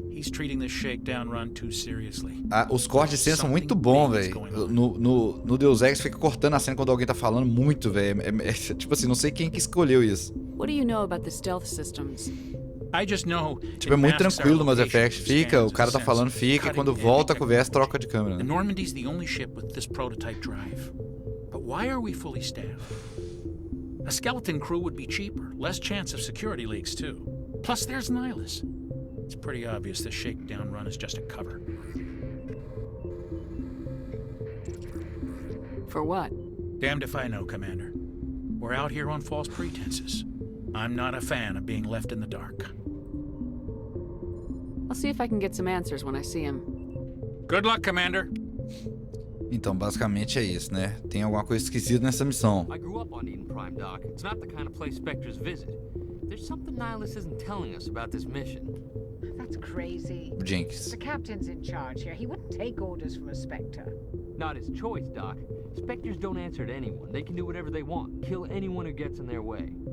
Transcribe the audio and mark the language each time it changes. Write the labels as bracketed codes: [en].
[en] He's treating this shakedown run too seriously. [pt] Os cortes de cena são muito bons, velho. No Deus Ex fica cortando a cena quando alguém tá falando muito, velho. Tipo assim, não sei quem que escolheu isso. [en] What do you know about the stealth systems? I just know [pt] Tipo, é muito tranquilo no Mass Effect. Fica, o cara tá falando, fica, e quando volta a conversa, troca de câmera, [en] The [pt] né? [en] Normandy's the only ship with this prototype drive. But why are we fully staffed? A skeleton crew would be cheaper, less chance of security leaks too. Plus there's Nihilus. It's pretty obvious this shakedown run is just a cover. For what? Damned if I know, Commander. We're out here on false pretenses. I'm not a fan of being left in the dark. I'll see if I can get some answers when I see him. Good luck, Commander. [pt] Então, basicamente é isso, né? Tem alguma coisa esquisita nessa missão. [en] I grew up on Eden Prime, Doc. It's not the kind of place Spectres visit. There's something Nihilus isn't telling us about this mission. That's crazy. Jenkins. The captain's in charge here. He wouldn't take orders from a Spectre. Not his choice, Doc. Spectres don't answer to anyone. They can do whatever they want. Kill anyone who gets in their way.